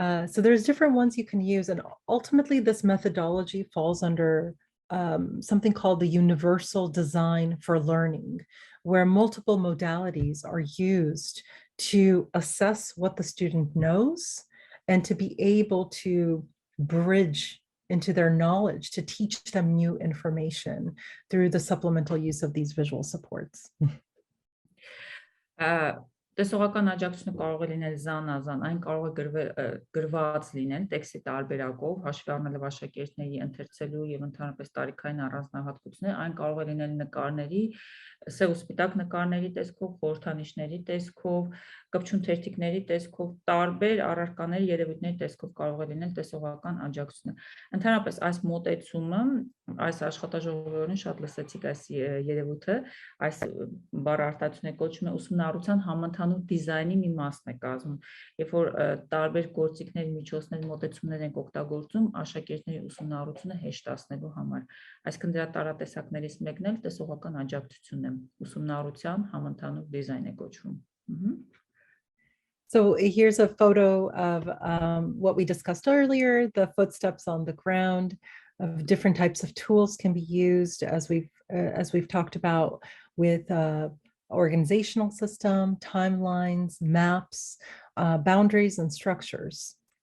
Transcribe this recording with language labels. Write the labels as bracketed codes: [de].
[en] So there's different ones you can use, and ultimately this methodology falls under something called the universal design for learning, where multiple modalities are used to assess what the student knows and to be able to bridge into their knowledge, to teach them new information through the supplemental use of these visual supports. [hy] Տեսողական աջակցությունը կարող է լինել զանազան, այն կարող է գրված լինել տեքստի տարբերակով, հաշվի առնելով աշակերտների ընթերցելու եւ ընդհանրապես տարիքային առանձնահատկությունները, այն կարող է լինել նկարների սև ու սպիտակ նկարների տեսքով, խորհրդանիշների տեսքով, կպչուն թերթիկների տեսքով, տարբեր առարկաների երևույթների տեսքով կարող է լինել տեսողական աջակցությունը։ Ընդհանրապես այս մոտեցումը, այս աշխատաժողովին շատ լսեցիք այս երևույթը, այս բառարտադրությունը կոչվում է ուսումնառության համընդհանուր դիզայնի մի մասն է կազմում, երբ որ տարբեր գործիքներ, միջոցներ, մոտեցումներ ենք օգտագործում աշակերտների ուսումնառությունը հեշտացնելու համար։ Այսինքն դրա տարատեսակներից մեկն էլ տեսողական աջակցությունն է, ուսումնառության համընդհանուր դիզայն է կոչվում։ [en] So here's a photo of what we discussed earlier, the footsteps on the ground, of different types of tools can be used as we've talked about with organizational system, timelines, maps, boundaries, and structures.